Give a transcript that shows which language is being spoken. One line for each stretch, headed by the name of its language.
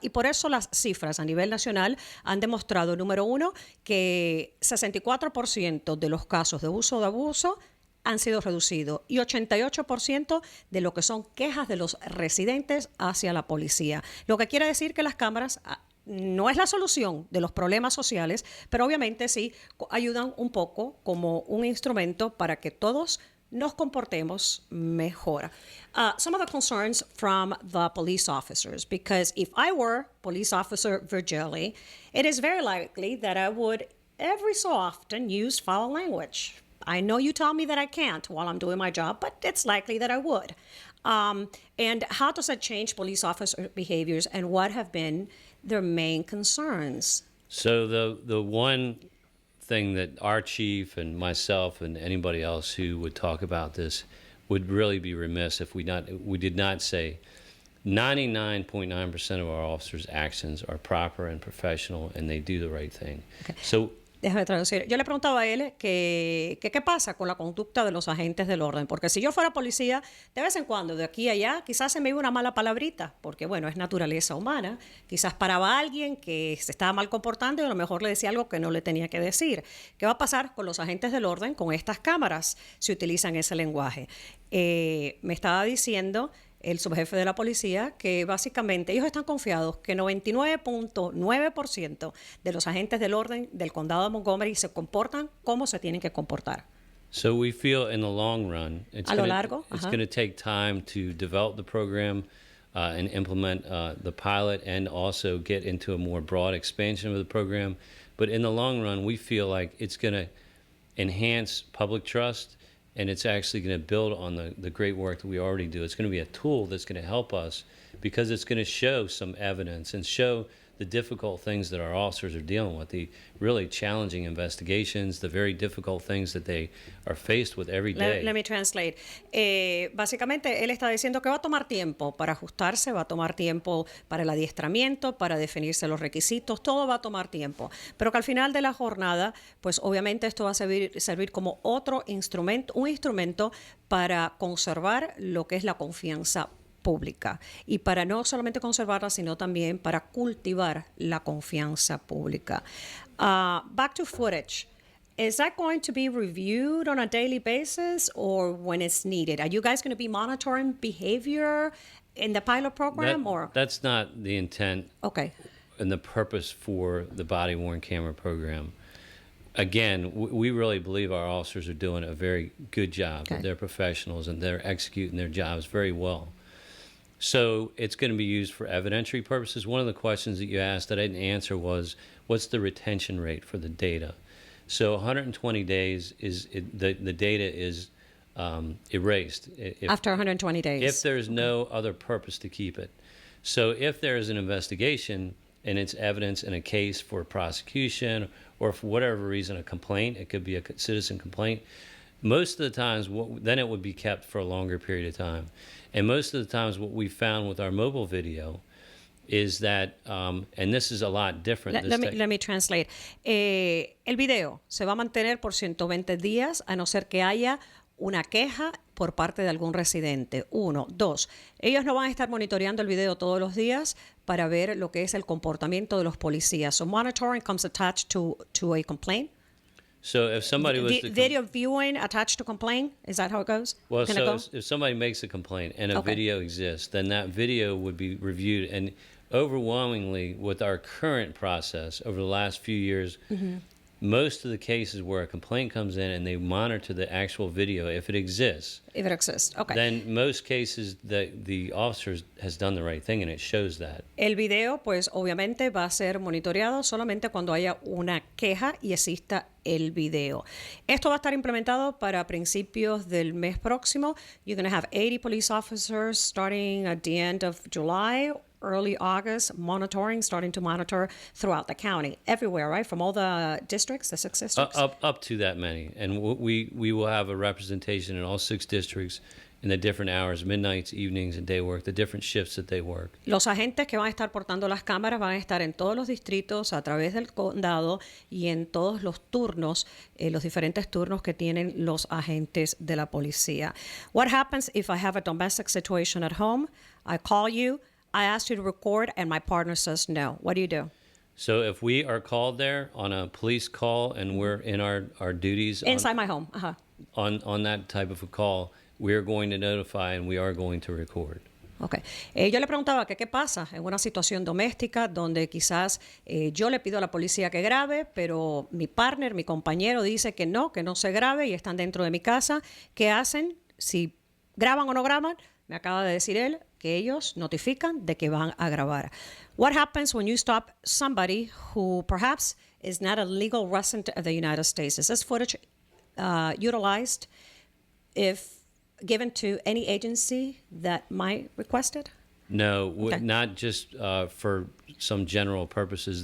Spanish: Y por eso las cifras a nivel nacional han demostrado, número uno, que 64% de los casos de uso o de abuso han sido reducidos y 88% de lo que son quejas de los residentes hacia la policía. Lo que quiere decir que las cámaras no es la solución de los problemas sociales, pero obviamente sí ayudan un poco como un instrumento para que todos nos comportemos mejor.
English: Some of the concerns from the police officers, because if I were police officer Virgili, it is very likely that I would every so often use foul language. I know you tell me that I can't while I'm doing my job, but it's likely that I would. And how does that change police officer behaviors, and what have been their main concerns? So the one thing that our chief and myself and anybody else who would talk about this would really be remiss if we did not say 99.9% of our officers' actions are proper and professional, and they do the right thing. Okay. So
Spanish: Déjame traducir. Yo le preguntaba a él que qué pasa con la conducta de los agentes del orden, porque si yo fuera policía, de vez en cuando, de aquí a allá, quizás se me iba una mala palabrita, porque bueno, es naturaleza humana. Quizás paraba a alguien que se estaba mal comportando y a lo mejor le decía algo que no le tenía que decir. ¿Qué va a pasar con los agentes del orden con estas cámaras si utilizan ese lenguaje? Me estaba diciendo el subjefe de la policía que básicamente ellos están confiados que 99.9% de los agentes del orden del condado de Montgomery se comportan como se tienen que comportar.
English: So we feel in the long run, it's
Spanish: A lo largo,
English: going to take time to develop the program and implement the pilot, and also get into a more broad expansion of the program. But in the long run, we feel like it's going to enhance public trust, and it's actually going to build on the great work that we already do. It's going to be a tool that's going to help us, because it's going to show some evidence and show the difficult things that our officers are dealing with, the really challenging investigations, the very difficult things that they are faced with every day. Let me translate.
Spanish: Básicamente, él está diciendo que va a tomar tiempo para ajustarse, va a tomar tiempo para el adiestramiento, para definirse los requisitos, todo va a tomar tiempo. Pero que al final de la jornada, pues obviamente esto va a servir como otro instrumento, un instrumento para conservar lo que es la confianza pública, y para no solamente conservarla, sino también para cultivar la confianza pública.
English: Back to footage. Is that going to be reviewed on a daily basis or when it's needed? Are you guys going to be monitoring behavior in the pilot program? That's not the intent. Okay. And the purpose for the body-worn camera program. Again, we really believe our officers are doing a very good job. Okay. They're professionals, and they're executing their jobs very well. So it's going to be used for evidentiary purposes. One of the questions that you asked that I didn't answer was, what's the retention rate for the data? So 120 days is the data is erased. After 120 days. If there's no other purpose to keep it. So if there is an investigation and it's evidence in a case for prosecution, or for whatever reason a complaint, it could be a citizen complaint, most of the times then it would be kept for a longer period of time. And most of the times what we found with our mobile video is that, and this is a lot different. Let me translate.
Spanish: El video se va a mantener por 120 días a no ser que haya una queja por parte de algún residente. 1. 2. Ellos no van a estar monitoreando el video todos los días para ver lo que es el comportamiento de los policías.
English: So monitoring comes attached to a complaint. So if somebody was video viewing attached to complaint, is that how it goes? Well, so if somebody makes a complaint and a video exists, then that video would be reviewed. And overwhelmingly, with our current process over the last few years, most of the cases where a complaint comes in and they monitor the actual video, if it exists, Okay. then most cases the officer has done the right thing and it shows that.
Spanish: El video, pues obviamente va a ser monitoreado solamente cuando haya una queja y exista el video. Esto va a estar implementado para principios del mes próximo.
English: You're going to have 80 police officers starting at the end of July, early August, starting to monitor throughout the county, everywhere, right? From all the districts, the 6 districts? Up to that many. And we will have a representation in all 6 districts in the different hours, midnights, evenings, and day work, the different shifts that they work.
Spanish: Los agentes que van a estar portando las cámaras van a estar en todos los distritos, a través del condado y en todos los turnos, los diferentes turnos que tienen los agentes de la policía.
English: What happens if I have a domestic situation at home? I call you, I ask you to record, and my partner says no. What do you do? So if we are called there on a police call and we're in our duties Inside my home. Uh-huh. on that type of a call, we are going to notify and we are going to record. Okay.
Spanish: Yo le preguntaba que qué pasa en una situación doméstica donde quizás yo le pido a la policía que grabe, pero mi partner, mi compañero dice que no se grabe y están dentro de mi casa. ¿Qué hacen? Si graban o no graban, me acaba de decir él que ellos notifican de que van a grabar.
English: What happens when you stop somebody who perhaps is not a legal resident of the United States? Is this footage utilized if given to any agency that might request it? No, Okay. not just for some general purposes.